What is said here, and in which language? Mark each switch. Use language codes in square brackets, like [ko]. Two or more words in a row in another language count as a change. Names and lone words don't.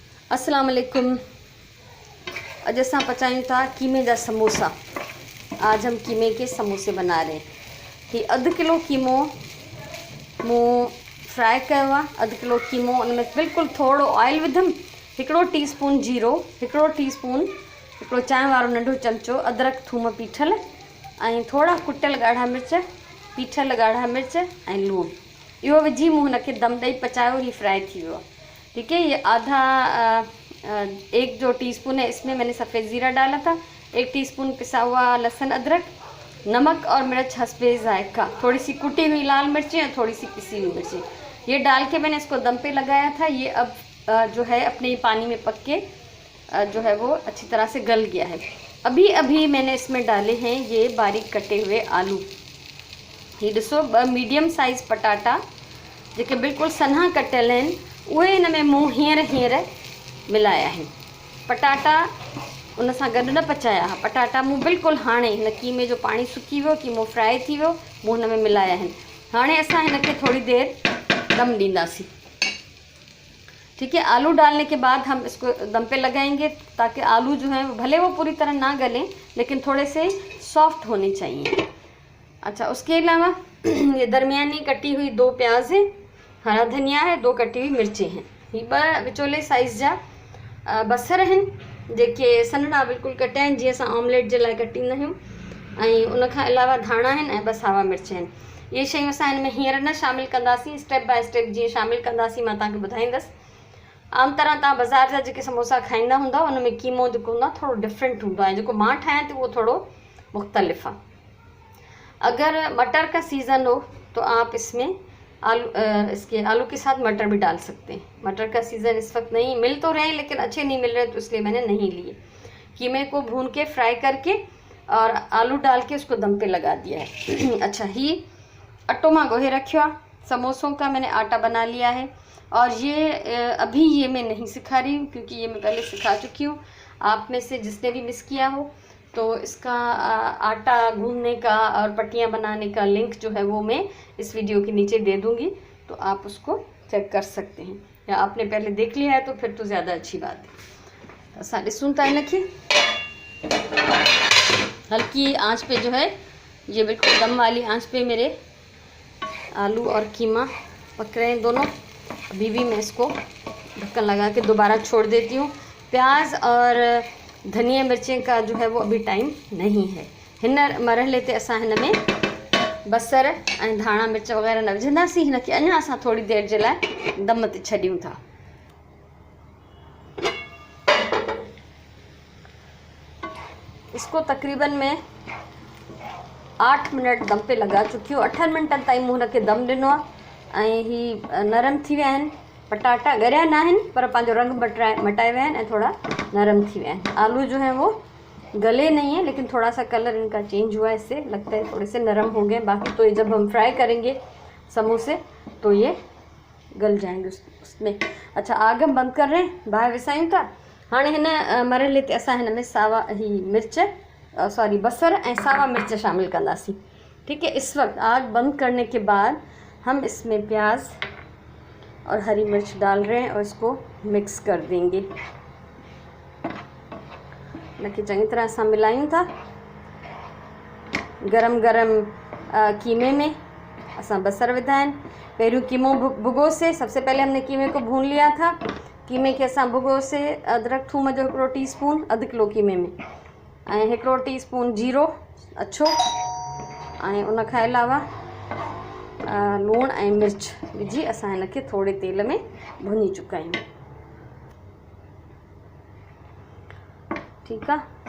[ar] السلام عليكم. [sd] अज असां पचायूं था कीमे जा समोसा। [ur] آج ہم قیمے کے سموسے بنا رہے ہیں. [sd] ही अधु किलो कीमो मूं फ्राई कयो आहे। अधु किलो कीमो उन में बिल्कुलु थोरो ऑयल विधमि, हिकिड़ो टीस्पून जीरो, हिकिड़ो टीस्पून हिकिड़ो चांहि वारो नंढो चमचो अदरक थूम पीठल ऐं थोरा कुटियल ॻाढ़ा मिर्च, पीठल ॻाढ़ा मिर्च ऐं लूणु, इहो विझी मूं हुनखे दम ॾेई पचायो। ही फ्राई थी वियो आहे। [ur] ٹھیک ہے. یہ آدھا 1 ٹیسپون ہے، اس میں میں نے سفید زیرہ ڈالا تھا. 1 ٹیسپون پسا ہوا لہسن ادرک، نمک اور مرچ حسب ذائقہ، تھوڑی سی کٹی ہوئی لال مرچیں اور تھوڑی سی پسی ہوئی مرچیں، یہ ڈال کے میں نے اس کو دم پے لگایا تھا. یہ اب جو ہے اپنے ہی پانی میں پک کے جو ہے وہ اچھی طرح سے گل گیا ہے. ابھی ابھی میں نے اس میں ڈالے ہیں یہ باریک کٹے ہوئے آلو. [sd] ये ॾिसो 2 [en] medium size [sd] पटाटा जेके बिल्कुलु सन्हा कटियल आहिनि, उहे हिन में मूं हींअर मिलाया आहिनि। पटाटा उन सां गॾु न पचाया हुआ, पटाटा मूं बिल्कुलु हाणे हिन कीमे जो पाणी सुकी वियो, कीमो फ्राई थी वियो, मूं हिन में मिलाया आहिनि। हाणे असां हिनखे थोड़ी देर दम ॾींदासीं। [ur] ٹھیک ہے. آلو ڈالنے کے بعد ہم اس کو دم پے لگائیں گے تاکہ آلو جو ہے بھلے وہ پوری طرح نہ گلیں لیکن تھوڑے سے سافٹ ہونے چاہئیں. اچھا، اس کے علاوہ یہ درمیانی کٹی ہوئی 2 پیاز ہے، ہرا دھنیا ہے، 2 کٹی ہوئی مرچیں ہیں, [sd] ही 2 विचोले साइज़ जा बसर आहिनि जेके सन्हा बिल्कुलु कटिया आहिनि, जीअं असां ऑमलेट जे लाइ कटींदा आहियूं। ऐं उन खां अलावा धाणा आहिनि ऐं 2 सावा मिर्च आहिनि। इहे शयूं असां हिन में हींअर न शामिलु कंदासीं, [en] step by step [sd] जीअं शामिलु कंदासीं मां तव्हांखे ॿुधाईंदसि। आम तरह तव्हां बाज़ार जा जेके समोसा खाईंदा हूंदा उन में कीमो जेको हूंदो आहे थोरो डिफरेंट हूंदो आहे, जेको मां ठाहियां थी उहो थोरो मुख़्तलिफ़ आहे। [ur] اگر مٹر کا سیزن ہو تو آپ اس میں اس کے آلو کے ساتھ مٹر بھی ڈال سکتے ہیں. مٹر کا سیزن اس وقت نہیں، مل تو رہے ہیں لیکن اچھے نہیں مل رہے، تو اس لیے میں نے نہیں لیے. قیمے کو بھون کے فرائی کر کے اور آلو ڈال کے اس کو دم پے لگا دیا ہے. [sd] अच्छा, ही अटो मां गोहे रखियो आहे। [ur] سموسوں کا میں نے آٹا بنا لیا ہے اور یہ ابھی یہ میں نہیں سکھا رہی ہوں کیونکہ یہ میں پہلے سکھا چکی ہوں. آپ میں سے جس نے بھی مس کیا ہو تو اس کا آٹا گوندھنے کا اور پٹیاں بنانے کا لنک جو ہے وہ میں اس ویڈیو کے نیچے دے دوں گی، تو آپ اس کو چیک کر سکتے ہیں، یا آپ نے پہلے دیکھ لیا ہے تو پھر تو زیادہ اچھی بات ہے. [sd] असां ॾिसूं था हिनखे [ur] ہلکی آنچ پے جو ہے، یہ بالکل دم والی آنچ پے میرے آلو اور قیمہ پک رہے ہیں دونوں. ابھی بھی میں اس کو ڈھکن لگا کے دوبارہ چھوڑ دیتی ہوں. پیاز اور دھنیا مرچیں کا جو ہے وہ ابھی ٹائم نہیں ہے. [sd] हिन मरहले ते असां हिन में बसर ऐं धाणा मिर्च वग़ैरह न विझंदासीं। हिनखे अञा असां थोड़ी देर जे लाइ दम ते छॾियूं था। [ur] اس کو تقریباً میں 8 منٹ دم پے لگا چکی ہوں. [sd] 8 मिनटनि ताईं मूं हुनखे दम ॾिनो आहे ऐं ही नरम थी विया आहिनि। पटाटा ॻरिया न आहिनि पर पंहिंजो रंग मटाए विया आहिनि ऐं थोड़ा नरम थी विया आहिनि। [ur] آلو جو ہے وہ گلے نہیں ہے لیکن تھوڑا سا کلر ان کا چینج ہوا ہے، اس سے لگتا ہے تھوڑے سے نرم ہو گئے. باقی تو یہ جب ہم فرائی کریں گے سموسے تو یہ گل جائیں گے اس میں. اچھا، آگ ہم بند کر رہے ہیں, [sd] बाहर विसायूं था। हाँ हिन मरहले ते असां हिन में सावा ही मिर्च सॉरी बसर ऐं सावा मिर्च शामिल कंदासीं। [ur] ٹھیک ہے. اس وقت آگ بند کرنے کے بعد ہم اس میں پیاز اور ہری مرچ ڈال رہے ہیں اور اس کو مکس کر دیں گے. [sd] इनके चंगी तरह असां मिलायूं था। गरम गरम कीमे में असां बसर विधा आहिनि। पहिरियों कीमो भुगो से, [ur] سب سے پہلے ہم نے قیمے کو بھون لیا تھا. [sd] कीमे के असां भुगो से अदरक थूम जो 1 टीस्पून अधु किलो कीमे में ऐं 1 टीस्पून जीरो अछो ऐं उन खां अलावा लूणु ऐं मिर्च विझी असां हिनखे थोड़े तेल में भुञी चुका आहियूं। ठीकु आहे।